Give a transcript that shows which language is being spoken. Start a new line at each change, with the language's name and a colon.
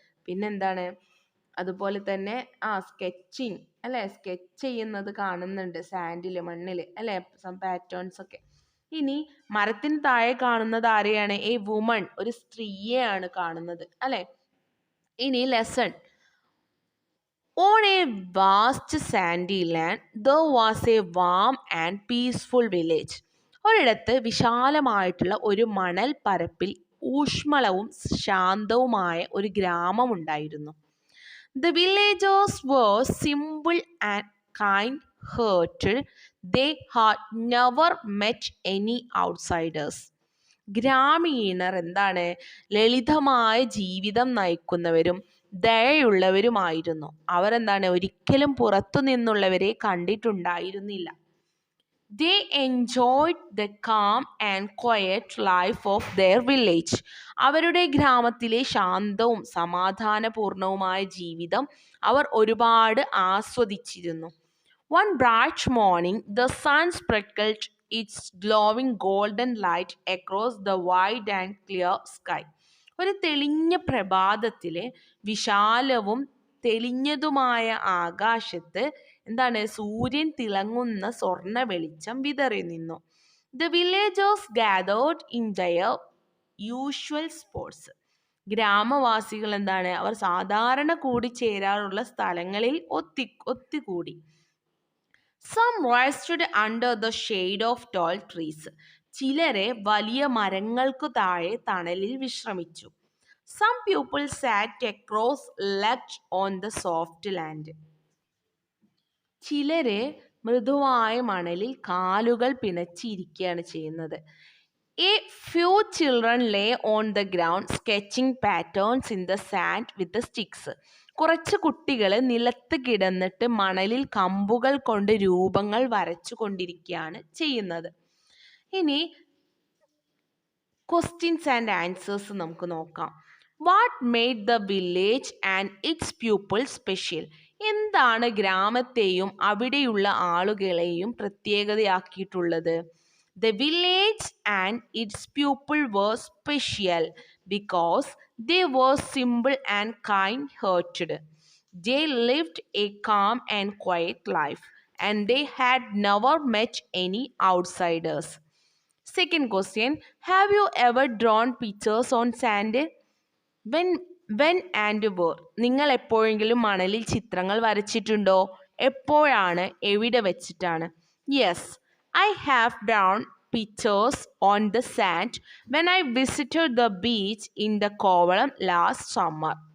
Malayalam: പിന്നെന്താണ്, അതുപോലെ തന്നെ സ്കെച്ചിങ് അല്ലെ, സ്കെച്ച് ചെയ്യുന്നത് കാണുന്നുണ്ട് സാൻഡില്, മണ്ണില് അല്ലെ,
English: some patterns
Malayalam: ഒക്കെ. ഇനി മരത്തിന് താഴെ കാണുന്നത് ആരെയാണ്?
English: a woman,
Malayalam: ഒരു സ്ത്രീയെയാണ് കാണുന്നത് അല്ലെ. ഇനി lesson.
English: On a vast sandy land, there was a warm and peaceful village.
Malayalam: ഒരിടത്ത് വിശാലമായിട്ടുള്ള ഒരു മണൽ പരപ്പിൽ ഊഷ്മളവും ശാന്തവുമായ ഒരു ഗ്രാമമുണ്ടായിരുന്നു.
English: The villagers were simple and kind-hearted. They had never met any outsiders.
Malayalam: ഗ്രാമീണർ എന്താണ്? ലളിതമായ ജീവിതം നയിക്കുന്നവരും ദയയുള്ളവരുമായിരുന്നു. അവർ എന്താണ്? ഒരിക്കലും പുറത്തു നിന്നുള്ളവരെ കണ്ടിട്ടുണ്ടായിരുന്നില്ല.
English: They enjoyed the calm and quiet life of their village.
Malayalam: അവരുടെ ഗ്രാമത്തിലെ ശാന്തവും സമാധാനപൂർണവുമായ ജീവിതം അവർ ഒരുപാട് ആസ്വദിച്ചിരുന്നു.
English: One bright morning, the sun sprinkled its glowing golden light across the wide and clear sky.
Malayalam: ഒരു തെളിഞ്ഞ പ്രഭാതത്തിലെ വിശാലവും തെളിഞ്ഞതുമായ ആകാശത്ത് എന്താണ്? സൂര്യൻ തിളങ്ങുന്ന സ്വർണ്ണ വെളിച്ചം വിതറി നിന്നു.
English: The villagers gathered in their usual spots.
Malayalam: ഗ്രാമവാസികൾ എന്താണ്? അവർ സാധാരണ കൂടിച്ചേരാറുള്ള സ്ഥലങ്ങളിൽ ഒത്തുകൂടി.
English: Some rested under the shade of tall trees.
Malayalam: ചിലരെ വലിയ മരങ്ങൾക്കു താഴെ തണലിൽ വിശ്രമിച്ചു.
English: Some people sat cross-legged on the soft land.
Malayalam: ചിലരെ മൃദുവായ മണലിൽ കാലുകൾ പിണച്ചിരിക്കുകയാണ് ചെയ്യുന്നത്.
English: A few children lay on the ground sketching patterns in the sand with the sticks.
Malayalam: കുറച്ച് കുട്ടികൾ നിലത്ത് കിടന്നിട്ട് മണലിൽ കമ്പുകൾ കൊണ്ട് രൂപങ്ങൾ വരച്ചു കൊണ്ടിരിക്കുകയാണ് ചെയ്യുന്നത്. ഇനി
English: questions and answers
Malayalam: നമുക്ക് നോക്കാം.
English: What made the village and its people special?
Malayalam: എന്താണ് ഗ്രാമത്തെയും അവിടെയുള്ള ആളുകളെയും പ്രത്യേകതയാക്കിയിട്ടുള്ളത്?
English: The village and its people were special because they were simple and kind-hearted. They lived a calm and quiet life, and they had never met any outsiders. Second question, have you ever drawn pictures on sand? When and where?
Malayalam: നിങ്ങൾ എപ്പോഴെങ്കിലും മണലിൽ ചിത്രങ്ങൾ വരച്ചിട്ടുണ്ടോ? എപ്പോഴാണ്? എവിടെ വെച്ചിട്ടാണ്?
English: Yes, I have drawn pictures on the sand when I visited the beach in the Kovalam last summer.